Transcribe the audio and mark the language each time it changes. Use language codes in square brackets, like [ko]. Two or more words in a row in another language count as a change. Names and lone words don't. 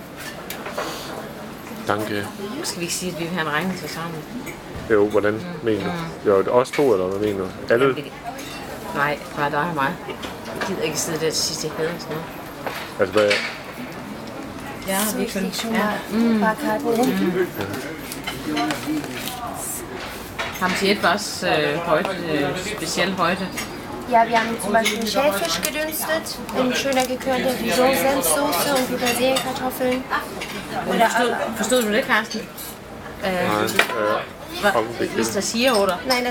[de] Danke. [da] Skal vi ikke sige, at vi vil have en regning til sammen? Jo, hvordan mener du? Jo, os to, eller hvad mener du? Alle? Nej, bare dig og mig. Jeg gider ikke sidde der til sidst, jeg hader sådan noget. Altså, hvad? Ja, vi kan. [de] Haben Sie etwas heute, speziell heute? Ja, wir haben zum Beispiel Schäfisch gedünstet, in schöner gekörnter Dijon-Senfsoße und Petersilien-Kartoffeln. [da] Forstod du det, Karsten? Nej, [de] Ist das hier, oder? Nein, das